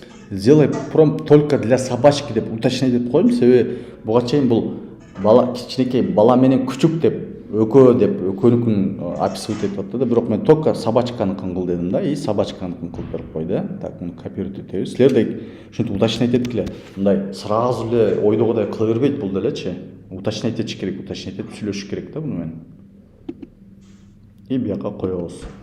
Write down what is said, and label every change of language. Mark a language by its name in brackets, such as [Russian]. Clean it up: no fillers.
[Russian] Сделай промпт только для собачки [Kyrgyz] деп уточнить этип коем. Себеби буга чейин бул бала кичинекей бала менен күчүк деп экөөнүкүн описывать этип атты да, бирок мен только собачканыкын кыл дедим да, и собачканыкын кылып берип койду. Так, муну копируйт этебиз. Силердей ушинтип уточнить эткиле. Мындай сразу эле ойдогудай кыла бербейт бул делечи. Уточнить этиш керек, уточнить этип сүйлөшүш керек да буну менен. И бияка коебуз.